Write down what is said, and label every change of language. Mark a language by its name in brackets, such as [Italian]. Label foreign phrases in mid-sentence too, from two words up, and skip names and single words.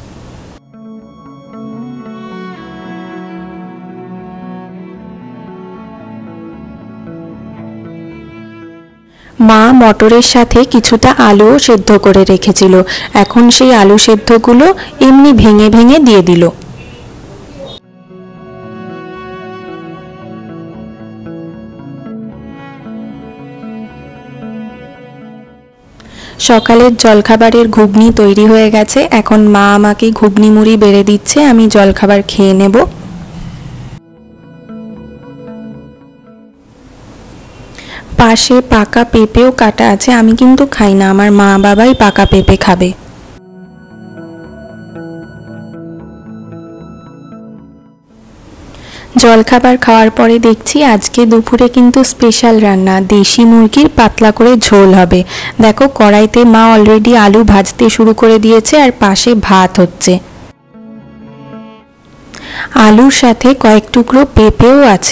[Bangla] মা মটরের সাথে কিছুটা আলুও সেদ্ধ করে রেখেছিলো। এখন সেই আলু সেদ্ধগুলো এমনি ভেঙে ভেঙে দিয়ে দিল। সকালের জলখাবারের ঘুগনি তৈরি হয়ে গেছে। এখন মা আমাকে ঘুগনি মুড়ি বেড়ে দিচ্ছে, আমি জলখাবার খেয়ে নেব। পাশে পাকা পেঁপেও কাটা আছে, আমি কিন্তু খাই না, আমার মা বাবাই পাকা পেঁপে খাবে। जलखाबार खाওয়ার পরে দেখছি আজকে দুপুরে কিন্তু স্পেশাল রান্না, দেশি মুরগির পাতলা করে ঝোল হবে। দেখো কড়াইতে মা অলরেডি আলু ভাজতে শুরু করে দিয়েছে আর পাশে ভাত হচ্ছে। আলুর সাথে কয়েক টুকরো পেঁপেও আছে।